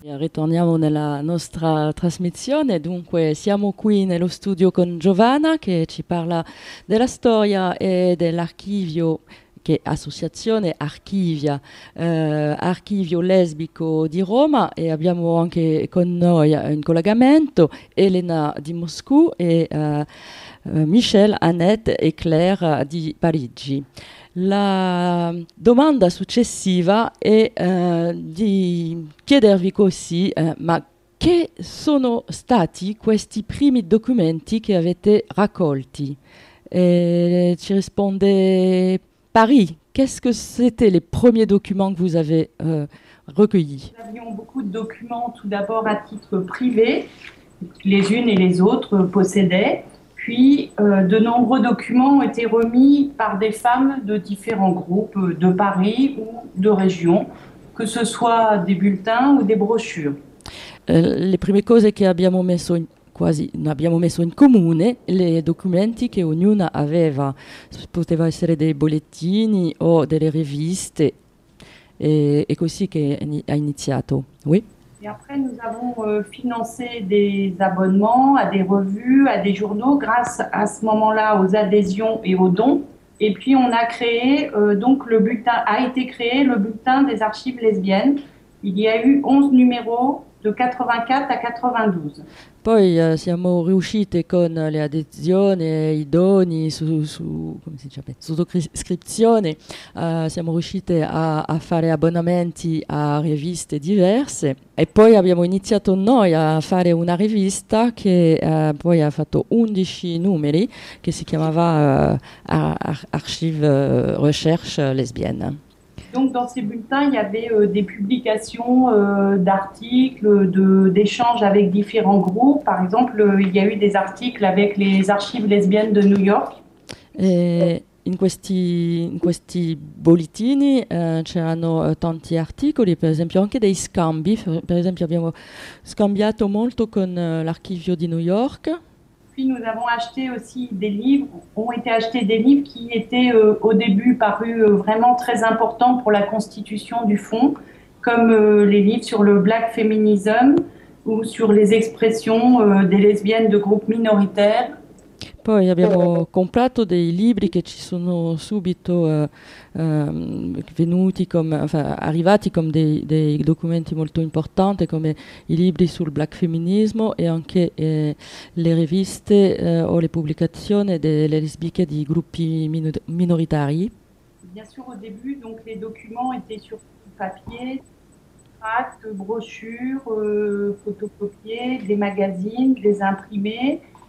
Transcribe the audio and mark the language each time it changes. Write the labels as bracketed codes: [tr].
[it] torniamo nella nostra trasmissione. Dunque, siamo qui nello studio con Giovanna che ci parla della storia e dell'archivio che Associazione Archivia, Archivio Lesbico di Roma, e abbiamo anche con noi in collegamento Elena di Moscou e Michel, Annette e Claire di Parigi. La domanda successiva è di chiedervi così, ma che sono stati questi primi documenti che avete raccolti? E ci risponde Paris. [fr] Qu'est-ce que c'était les premiers documents que vous avez recueillis? Nous avions beaucoup de documents tout d'abord à titre privé, les unes et les autres possédaient. Puis de nombreux documents ont été remis par des femmes de différents groupes de Paris ou de région, que ce soit des bulletins ou des brochures. Les premières choses que nous avons mises en [it] quasi abbiamo messo in comune le documenti che ognuna aveva, poteva essere dei bollettini o delle riviste, e così che ha iniziato. [fr] Oui. Et après nous avons financé des abonnements à des revues, à des journaux grâce à ce moment-là aux adhésions et aux dons, et puis on a créé donc le bulletin a été créé le bulletin des archives lesbiennes. Il y a eu 11 numéros de 84 à 92. [it] Poi siamo riuscite con le adesioni e i doni sottoscrizione, siamo riuscite a fare abbonamenti a riviste diverse, e poi abbiamo iniziato noi a fare una rivista che poi ha fatto 11 numeri, che si chiamava Archive Recherche Lesbienne. [fr] Donc dans ces bulletins, il y avait des publications d'articles, d'échanges avec différents groupes. Par exemple, il y a eu des articles avec les archives lesbiennes de New York. [it] Et in questi bollettini c'erano tanti articoli, per esempio anche dei scambi. Per esempio abbiamo scambiato molto con l'archivio di New York. [fr] Puis nous avons acheté aussi des livres, ont été achetés des livres qui étaient au début parus vraiment très importants pour la constitution du fonds, comme les livres sur le black feminism ou sur les expressions des lesbiennes de groupes minoritaires. [it] Poi abbiamo comprato dei libri che ci sono subito arrivati come dei documenti molto importanti, come i libri sul black femminismo e anche le riviste o le pubblicazioni delle lesbiche di gruppi minoritari. [fr] Bien sûr, au début, donc, les documents étaient sur papier, tracts, brochures, photocopiées, des magazines, des imprimés.